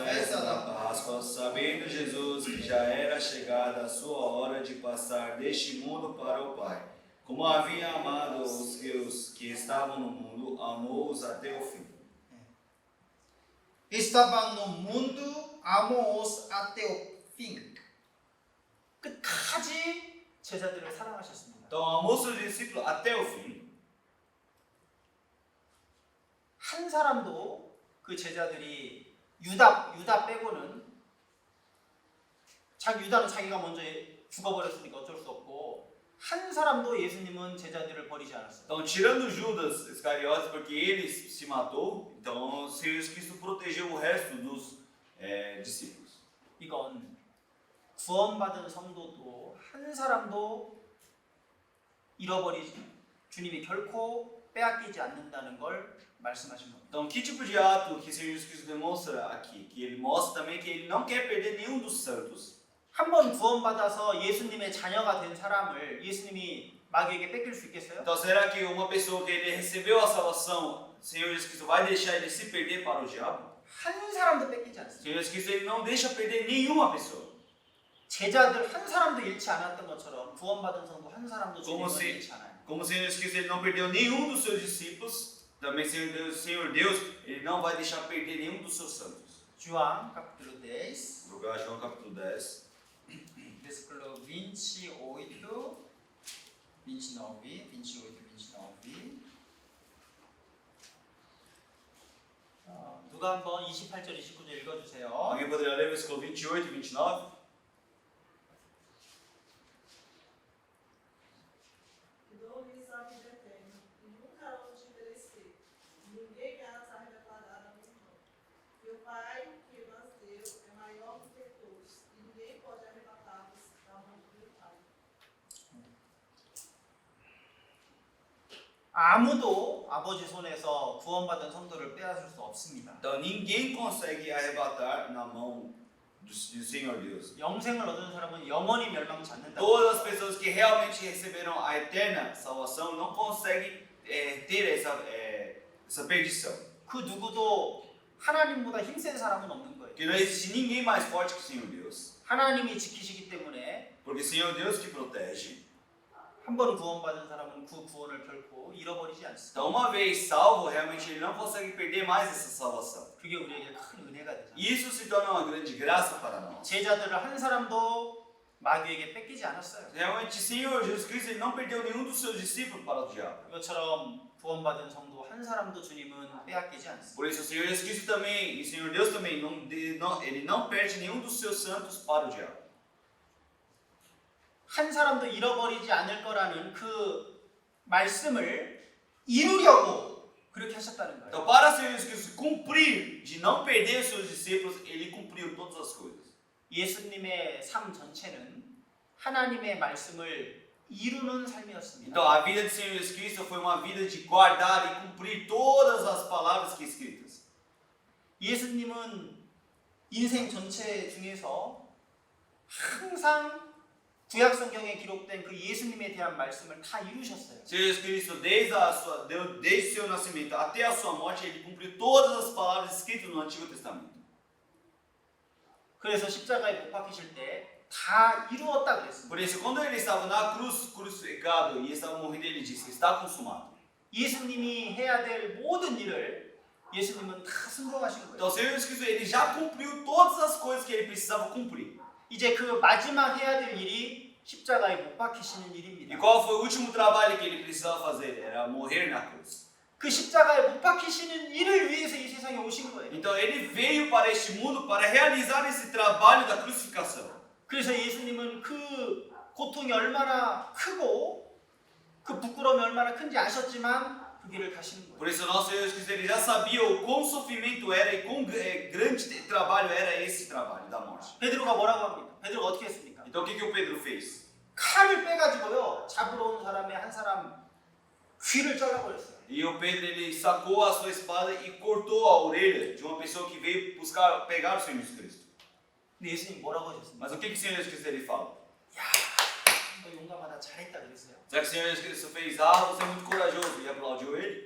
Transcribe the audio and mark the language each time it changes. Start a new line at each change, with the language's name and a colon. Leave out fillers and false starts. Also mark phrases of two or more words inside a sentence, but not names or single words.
Portuguese: festa da Páscoa, sabendo Jesus que já era chegada a sua hora de passar deste mundo para o Pai, como havia amado os que estavam no mundo, amou-os até o fim. Estavam no mundo, amou-os até o fim.
Korean: 끝까지 제자들을 사랑하셨습니다.
Portuguese: Então amou seus discípulos até o fim.
Korean: 한 사람도 그 제자들이 유다 빼고는 유다는 자기가 먼저 죽어버렸으니까 어쩔 수 없고 한 사람도 예수님은 제자들을 버리지 않았어요.
Portuguese: Então, tirando Judas Iscariotes, porque ele se matou, então o Senhor Jesus Cristo protegeu o resto dos discípulos.
Korean: 이건 구원받은 성도도 한 사람도 잃어버리지 주님이 결코 빼앗기지 않는다는 걸 말씀하신 겁니다.
Portuguese: Então, que tipo de ato que o Senhor Jesus Cristo demonstra aqui? Que ele mostra também que ele não quer perder nenhum dos santos.
Korean: 한 번 구원받아서 예수님의 자녀가 된 사람을 예수님이 마귀에게 뺏길 수 있겠어요?
Portuguese: Então, será que uma pessoa que ele recebeu a salvação, o Senhor Jesus Cristo vai deixar ele se perder para o diabo?
Korean: 한 사람도 뺏기지
Portuguese: O
Korean: 않습니다.
Portuguese: Senhor Jesus Cristo ele não deixa perder nenhuma pessoa.
Korean: 제자들 한 사람도 잃지 않았던 것처럼 구원받은 성도 한 사람도
Portuguese: Como
Korean: 주님을
Portuguese: se-
Korean: 잃지 않아요.
Portuguese: Como o Senhor Jesus Cristo ele não perdeu nenhum dos seus discípulos, também o Senhor Deus ele não vai deixar perder nenhum dos seus santos. João capítulo 10, Vou pegar João capítulo 10. versículo 28, 29. 29, 29.
Korean: 누가 한번 28절 29절 읽어주세요.
Portuguese: Alguém poderia ler versículo 28 e 29? Dou-lhes a vida eterna, e nunca hão de perecer. Ninguém há de arrebatar da minha mão. Meu Pai, que nos deu, é maior do que todos, e ninguém pode arrebatá-los da mão do meu Pai.
Korean: 아무도 아버지 손에서 구원받은 성도를 빼앗을 수 없습니다.
Portuguese: Então ninguém consegue arrebatar na mão do Senhor Deus.
Korean: 영생을 얻은 사람은 영원히 멸망치 않는다.
Portuguese: Todas as pessoas que realmente receberam a eterna salvação não conseguem ter essa perdição.
Korean: 그 누구도 하나님보다 힘센 사람은 없는 거예요.
Portuguese: Porque não existe ninguém mais forte que o Senhor Deus.
Korean: 하나님이 지키시기 때문에
Portuguese: Porque o Senhor Deus que protege.
Korean: 한 번 구원받은 사람은 그 구원을 결코 잃어버리지 않습니다.
Portuguese: Então uma vez salvo, realmente ele não consegue perder mais essa salvação.
Korean: 그게 우리에게 큰 은혜가 되잖아요.
Portuguese: Isso se torna uma grande graça para nós.
Korean: 제자들을 한 사람도 마귀에게 뺏기지 않았어요.
Portuguese: Realmente o Senhor Jesus Cristo ele não perdeu nenhum dos seus discípulos para o diabo.
Korean: 이것처럼 구원받은 성도 한 사람도 주님은 빼앗기지 않습니다.
Portuguese: Por isso o Senhor Jesus Cristo também, e o Senhor Deus também, ele não perde nenhum dos seus santos para o diabo.
Korean: 한 사람도 잃어버리지 않을 거라는 그 말씀을 이루려고 그렇게 하셨다는 거예요.
Portuguese: Então, para o Senhor Jesus Cristo cumprir, de não perder os seus discípulos, ele cumpriu todas as coisas.
Korean: 예수님의 삶 전체는 하나님의 말씀을 이루는 삶이었습니다.
Portuguese: Então, a vida do Senhor Jesus Cristo foi uma vida de guardar e cumprir todas as palavras que escritas.
Korean: 예수님은 인생 전체 중에서 항상 구약 성경에 기록된 그 예수님에 대한 말씀을 다 이루셨어요.
Portuguese: O Senhor Jesus Cristo, desde o seu nascimento até a sua morte, ele cumpriu todas as palavras escritas no Antigo Testamento.
Korean: 그래서 십자가에 못 박히실 때 다 이루었다 그랬습니다.
Portuguese: Por isso, quando ele estava na cruz, crucificado e estava morrendo, ele disse: está consumado.
Korean: 예수님이 해야 될 모든 일을 예수님은 다 순종하신 거예요.
Portuguese: Então, o Senhor Jesus Cristo, ele já cumpriu todas as coisas que ele precisava cumprir.
Korean: 이제 그 마지막 해야 될 일이 십자가에 못 박히시는
Portuguese: E
Korean: 일입니다.
Portuguese: qual foi o último trabalho que ele precisava fazer? Era morrer na cruz.
Korean: 그 십자가에 못 박히시는 일을 위해서 이 세상에 오신 거예요.
Portuguese: Então ele veio para este mundo para realizar esse trabalho da crucificação.
Korean: 그래서 예수님은 그 고통이 얼마나 크고 그 부끄러움이 얼마나 큰지 아셨지만 그 길을 가시는 거예요.
Portuguese: Por isso nosso Senhor Jesus ele já sabia o quão sofrimento era e quão grande trabalho era esse trabalho da morte.
Korean: 베드로가 뭐라고 합니까? 베드로가 어떻게 했습니까?
Portuguese: Então o que o Pedro fez?
Korean: 칼을 빼가지고요 잡으러 온 사람의 한 사람 귀를 잘라버렸어요.
Portuguese: E o Pedro ele sacou a sua espada e cortou a orelha de uma pessoa que veio pegar o Senhor Jesus Cristo.
Korean: 근데 예수님 뭐라고 하셨습니까?
Portuguese: Mas o que o Senhor Jesus Cristo ele fala?
Korean: 야, 너 용감하다 잘했다 그랬어요.
Portuguese: Será que o Senhor Jesus Cristo fez? Você é muito corajoso e aplaudiu ele?